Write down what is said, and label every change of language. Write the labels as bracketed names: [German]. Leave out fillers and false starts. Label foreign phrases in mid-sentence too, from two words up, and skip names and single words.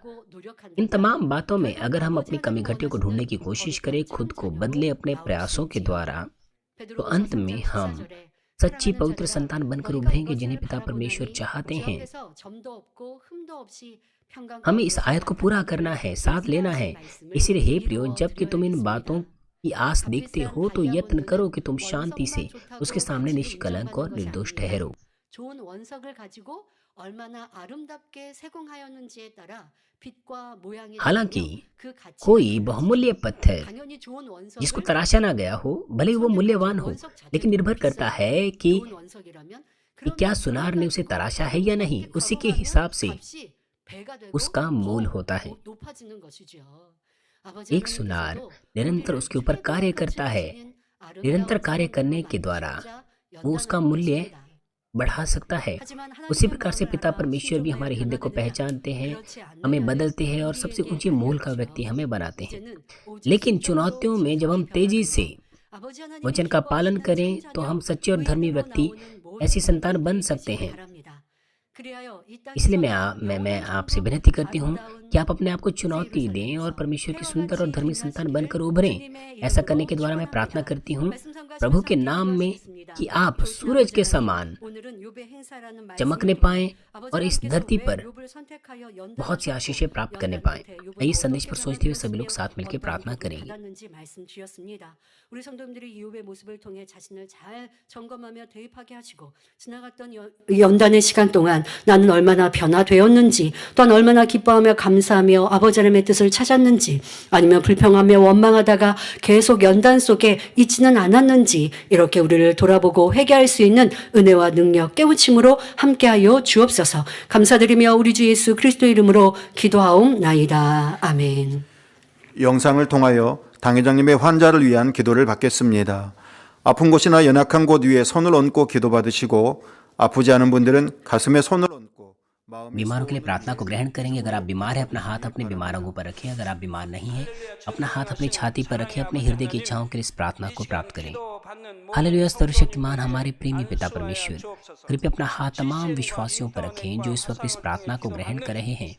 [Hindi] इन तमाम बातों में अगर हम अपनी कमी घटियों को ढूंढने की कोशिश करें, खुद को बदले अपने प्रयासों के द्वारा, तो अंत में हम सच्ची पवित्र संतान बनकर उभरेंगे जिन्हें पिता परमेश्वर चाहते हैं। हमें इस आयत को पूरा करना है, साथ लेना है। इसीलिए हे प्रियो, जबकि तुम इन बातों की आस देखते हो तो यत्न करो कि तुम शांति से उसके सामने निष्कलंक और निर्दोष ठहरो। [Korean] 좋은 원석을 가지고 얼마나 아름답게 세공하였는지에 따라 빛과 모양이 [Hindi] हालांकि [Korean] 다르며 그 가치가 [Hindi] कोई [Korean] 달라지죠. [Hindi] बहुमूल्य पत्थर [Korean] 당연히 좋은 [Hindi] जिसको [Korean] 원석을 [Hindi] तराशा ना गया हो, भले ही वो मूल्यवान हो, लेकिन निर्भर करता है कि [Korean] 좋은 원석이라면 [Hindi] क्या सुनार ने उसे तराशा है या नहीं। उसी के हिसाब से [Korean] 값이 배가 되고 [Hindi] उसका मूल होता है। [Korean] 더 높아지는 것이죠. 아버지 [Hindi] एक सुनार [Korean] 하나님께서도 [Hindi] निरंतर [Korean] 우리를 [Hindi] उसके ऊपर कार्य [Korean] 최고로 [Hindi] करता है। [Korean] 가치를 지닌 [Hindi] निरंतर [Korean] 아름다운 [Hindi] कार्य करने [Korean] 사람으로 [Hindi] के द्वारा [Korean] 만드시고자 [Hindi] वो उसका [Korean] 연단을 [Hindi] मूल्य [Korean] 주십니다. [Hindi] बढ़ा सकता है। [Korean] 하지만 [Hindi] उसी [Korean] 하나님의 [Hindi] प्रकार से [Korean] 마음을 [Hindi] पिता [Korean] 알아 [Hindi] परमेश्वर भी हमारे हृदय को [Korean] 순종하여 [Hindi] पहचानते हैं, [Korean] 그렇지 [Hindi] हमें [Korean] 않느냐를 [Hindi] बदलते हैं और सबसे [Korean] 우리에게 [Hindi] ऊंचे मोल का [Korean] 알려주시오. [Hindi] व्यक्ति हमें बनाते हैं। [Korean] 이제는 오직 [Hindi] लेकिन [Korean] 순종으로 [Hindi] चुनौतियों में जब हम [Korean] 순종히 [Hindi] तेजी [Korean] 변화되어 [Hindi] से [Korean] 아버지 하나님이 [Hindi] वचन का पालन [Korean] 기뻐하시는 [Hindi] करें तो हम [Korean] 참 [Hindi] सच्चे और धर्मी [Korean] 자녀, [Hindi] व्यक्ति, [Korean] 의인으로 나오는 [Hindi] ऐसी [Korean] 모든 [Hindi] संतान बन [Korean] 분들이 [Hindi] सकते [Korean] 되시기 [Hindi] हैं। [Korean] 바랍니다. 그리하여 이 [Hindi] इसलिए [Korean] 땅에서 [Hindi] मैं [Korean] 영원한 [Hindi] आपसे [Korean] 천국, [Hindi] विनती करती हूँ [Korean] 아름다운 [Hindi] कि आप अपने आप को [Korean] 새 [Hindi] चुनौती दें [Korean] 예루살렘에서 [Hindi] और परमेश्वर की सुंदर और [Korean] 태어같이 [Hindi] धर्मी संतान बनकर [Korean] 빛나시기를 [Hindi] उभरें। [Korean] 주님의 [Hindi] ऐसा [Korean] 이름으로 [Hindi] करने के द्वारा मैं प्रार्थना [Korean] 축원합니다. [Hindi] करती हूँ [Korean] 말씀상과 [Hindi] प्रभु के [Korean] 상상이 [Hindi] नाम में [Korean] 이루어지겠습니다. [Hindi] कि आप [Korean] 그렇습니다. [Hindi] सूरज के [Korean] 아버지 [Hindi] समान [Korean] 하나님, 오늘은 욥의 행사라는 [Hindi] चमकने [Korean] 말씀을 [Hindi] पाएं [Korean] 아버지 [Hindi] और इस [Korean] 하나님께서 [Hindi] धरती [Korean] 왜 [Hindi] पर [Korean] 욥을 선택하여 연단을 [Hindi] बहुत सी [Korean] 줬고 [Hindi] आशीषें प्राप्त करने [Korean] 연단 [Hindi] पाएं। [Korean] 끝에 욥은 [Hindi] आइए इस संदेश [Korean] 어떻게 [Hindi] पर सोचते हुए सभी लोग [Korean] 변화되었으며 [Hindi] साथ मिलकर [Korean] 어떤 [Hindi] प्रार्थना [Korean] 복을 [Hindi] करेंगे। [Korean] 받았는지 말씀 주셨습니다. 우리 성도님들이 이 욥의 모습을 통해 자신을 잘 점검하며 대입하게 하시고 지나갔던 연단의 시간 동안 나는 얼마나 변화되었는지, 또한 얼마나 기뻐하며 감사하며 아버지 하나님의 뜻을 찾았는지, 아니면 불평하며 원망하다가 계속 연단 속에 있지는 않았는지, 이렇게 우리를 돌아보고 회개할 수 있는 은혜와 능력, 깨우침으로 함께하여 주옵소서. 감사드리며 우리 주 예수 그리스도의 이름으로 기도하옵나이다. 아멘. 영상을 통하여 당회장님의 환자를 위한 기도를 받겠습니다. 아픈 곳이나 연약한 곳 위에 손을 얹고 기도받으시고 아프지 않은 분들은 가슴에 손을 얹고 마음의 [Hindi] बीमारों के लिए [Korean] 소원을 [Hindi] प्रार्थना को [Korean] 위해 [Hindi] ग्रहण करेंगे। अगर आप बीमार हैं, अपना हाथ अपने बीमार अंगों पर रखें। अगर आप बीमार नहीं हैं, अपना हाथ अपनी छाती पर रखें। अपने हृदय की इच्छाओं के लिए इस प्रार्थना को प्राप्त करें। हालेलुया। सर्वशक्तिमान हमारे प्रेमी पिता परमेश्वर, कृपया अपना हाथ तमाम विश्वासियों पर रखें जो इस वक्त इस प्रार्थना को ग्रहण कर रहे हैं।